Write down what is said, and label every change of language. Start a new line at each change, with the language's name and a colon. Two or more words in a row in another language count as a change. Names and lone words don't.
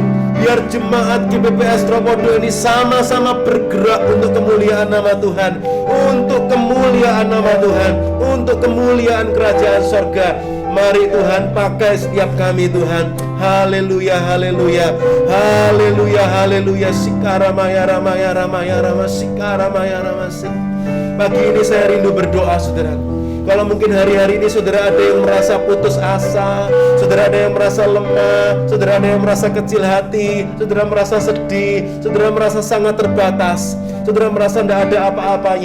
Indonesian: Biar jemaat GPPS Tropodo ini sama-sama bergerak untuk kemuliaan nama Tuhan, untuk kemuliaan nama Tuhan, untuk kemuliaan kerajaan sorga. Mari Tuhan pakai setiap kami Tuhan. Haleluya, haleluya, haleluya, haleluya. Sikara maya ramaya ramaya rama sikara maya ramasik. Pagi ini saya rindu berdoa saudara. Kalau mungkin hari-hari ini saudara ada yang merasa putus asa, saudara ada yang merasa lemah, saudara ada yang merasa kecil hati, saudara merasa sedih, saudara merasa sangat terbatas, saudara merasa tidak ada apa-apanya.